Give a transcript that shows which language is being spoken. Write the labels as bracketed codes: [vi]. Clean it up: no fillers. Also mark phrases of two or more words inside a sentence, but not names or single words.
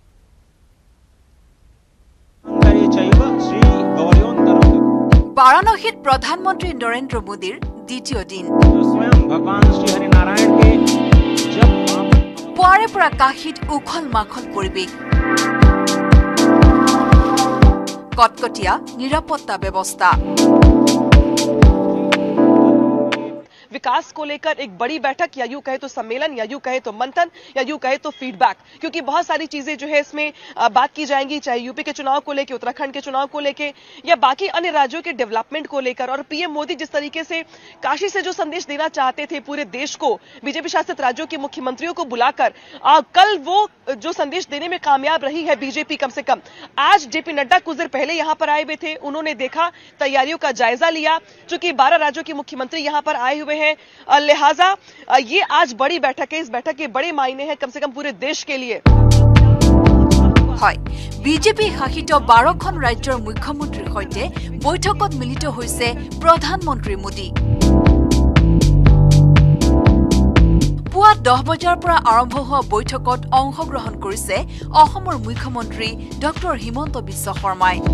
[as] বাৰাণসীত প্ৰধানমন্ত্ৰী নৰেন্দ্ৰ মোদীৰ দ্বিতীয় দিন। পৰা কাশীত উখল মাখল পৰিৱেশ কটকটীয়া নিৰাপত্তা ব্যৱস্থা [hi] विकास को लेकर एक बड़ी बैठक या यूं कहे तो सम्मेलन या यूं कहे तो मंथन या यूं कहे तो फीडबैक क्योंकि बहुत सारी चीजें जो है इसमें बात की जाएंगी चाहे यूपी के चुनाव को लेकर उत्तराखंड के चुनाव को लेकर या बाकी अन्य राज्यों के डेवलपमेंट को लेकर और पीएम मोदी जिस तरीके से काशी से जो संदेश देना चाहते थे पूरे देश को बीजेपी शासित राज्यों के मुख्यमंत्रियों को बुलाकर कल वो जो संदेश देने में कामयाब रही है बीजेपी कम से कम आज जेपी नड्डा कुछ देर पहले यहां पर आए हुए थे उन्होंने देखा तैयारियों का जायजा लिया चूंकि 12 राज्यों के मुख्यमंत्री यहां पर आए हुए हैं लिहाजा ये आज बड़ी बैठक है इस बैठक के बड़े मायने हैं कम से कम पूरे देश के लिए [as] হয় বিজেপি শাসিত 12খন ৰাজ্যৰ মুখ্যমন্ত্ৰীৰ সৈতে বৈঠকত মিলিত হৈছে প্ৰধানমন্ত্ৰী মোদী পুৱা 10 বজাৰ পৰা আৰম্ভ হোৱা বৈঠকত অংশগ্ৰহণ কৰিছে অসমৰ মুখ্যমন্ত্ৰী ডক্টৰ হিমন্ত বিশ্ব শৰ্মাই